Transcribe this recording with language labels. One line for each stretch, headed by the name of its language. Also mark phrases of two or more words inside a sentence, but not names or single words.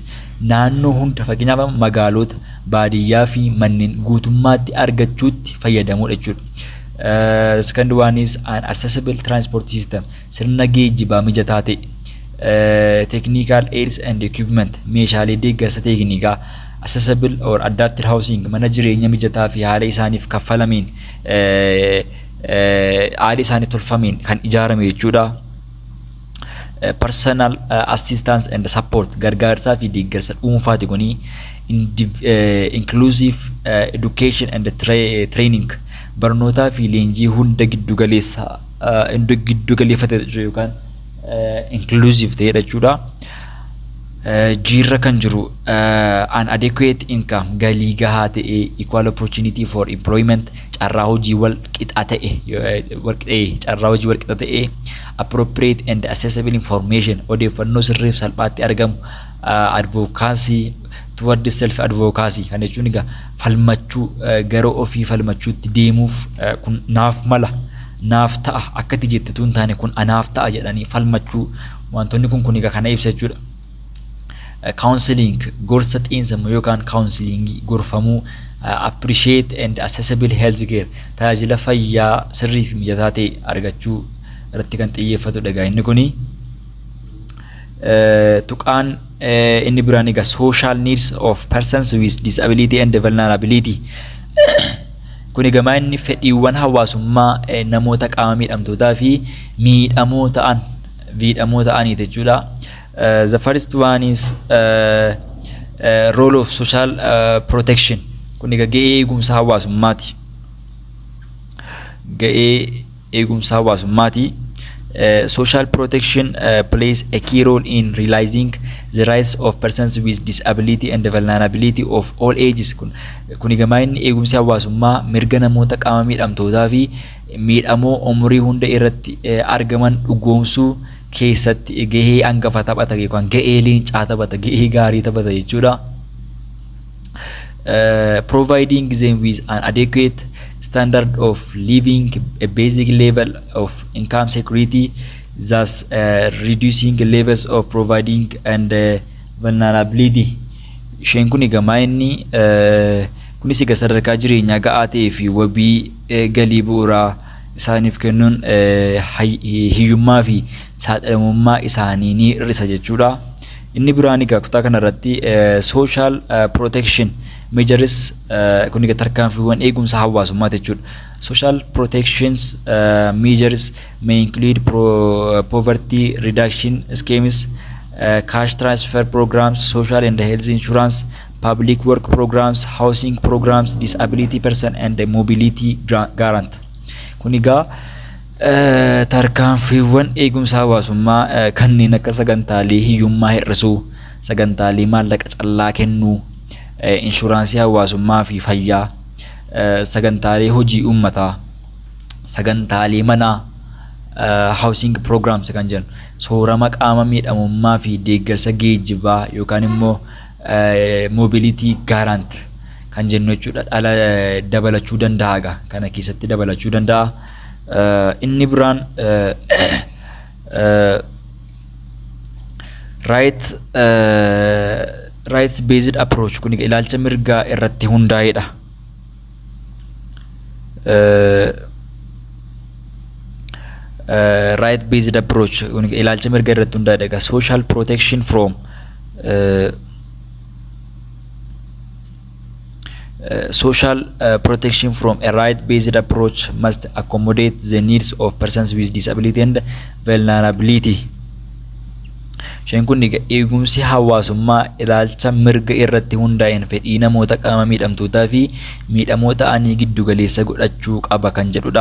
Oromo: Naannoo hunda fakkeenyaaf magaalota, baadiyyaa fi manneen guutummaatti argachuutti fayyadamuudha jechuudha.
English: The second one is an accessible transport system.
Oromo: Sirna geejjibaa mijataa ta'e,
English: technical aids and equipment,
Oromo: meeshaalee deeggarsa teeknikaa,
English: accessible or adapted housing,
Oromo: mana jireenya mijataa fi haala isaaniif kaffalameen haala isaaniif tolfameen kan ijaarame jechuudha.
English: Personal assistance and support,
Oromo: gargaarsaa fi deeggarsa dhuunfaati kuni.
English: Inclusive education and training,
Oromo: barnootaa fi leenjii hunda giddu galeeffate yookaan inclusive ta'e jechuudha. Jirra kan jiru
English: an adequate income
Oromo: galii gahaa ta'e
English: equal opportunity for employment
Oromo: carraa hojii wal qixa ta'e
English: appropriate and accessible information
Oromo: odeeffannoo sirriif salphaatti argamu
English: advocacy toward self advocacy
Oromo: kan jechuun egaa falmachuu gara ofii falmachuutti deemuuf kun naaf mala naaf ta'a akkati jettetu hin taane kun anaaf ta'a jedhanii falmachuu wantoonni kun egaa kana ibsa jechuudha. Counseling gorsa xiinsammuu yookaan counseling gorfamuu
English: appreciate and accessible health care
Oromo: tajaajila fayyaa sirrii fi mijataa ta'e argachuu irratti kan xiyyeeffatudha egaa inni kuni. Tuqaan inni biraan egaa
English: social needs of persons with disability and vulnerability
Oromo: kun egaa inni fedhiiwwan hawaasummaa namoota qaama miidhamtootaa fi miidhamoo ta'anii jechuudha.
English: The first one is role of social protection.
Oromo: Kun egaa ga'ee eegumsa hawaasummaati.
English: Social protection plays a key role in realizing the rights of persons with disability and the vulnerability of all ages.
Oromo: Kun egaa inni eegumsi hawaasummaa mirga namoota qaama miidhamtootaa fi miidhamoo umurii hunda irratti argaman dhugoomsuu keessatti gahee hangafa taphata yookaan gahee leencaa taphata gahee gaarii taphata jechuudha.
English: Providing them with an adequate standard of living, a basic level of income security, thus reducing levels of providing and vulnerability.
Oromo: Isheen kun egaa inni kunis egaa sadarkaa jireenyaa ga'aa ta'ee fi wabii galii bu'uuraa isaaniif kennuun hiyyummaa fi saaxilamummaa isaanii ni hir'isa jechuudha. Inni biraan egaa kutaa kanarratti
English: social protection measures
Oromo: kun egaa tarkaanfiiwwan eegumsa hawaasummaa jechuudha.
English: Social protections measures may include poverty reduction schemes, cash transfer programs, social and health insurance, public work programs, housing programs, disability person and mobility grant.
Oromo: Kun egaa tarkaanfiiwwan eegumsa hawaasummaa kanneen akka sagantaalee hiyyummaa hir'isuu, sagantaalee maallaqa callaa kennuu, inshuraansii hawaasummaa fi fayyaa, sagantaalee hojii uummataa, sagantaalee manaa,
English: housing programs
Oromo: kan jedhu, soorama qaama miidhamummaa fi deeggarsa geejjibaa yookaan immoo
English: mobility grant
Oromo: kan jennu jechuudha. Dhala dabalachuu danda'a kana keessatti dabalachuu danda'a. Inni biraan
English: rights based approach
Oromo: kun ilaalcha mirgaa irratti hundaa'edha.
English: Right based approach
Oromo: kun ilaalcha mirgaa irratti hundaa'edha.
English: Social protection from social protection from a right-based approach must accommodate the needs of persons with disability and vulnerability.
Oromo: Isheen kun eegumsi hawaasummaa ilaalcha mirga irratti hundaa'een fedhii namoota qaama miidhamtootaa fi miidhamoo ta'anii giddu galeessa godhachuu qaba kan jedhudha.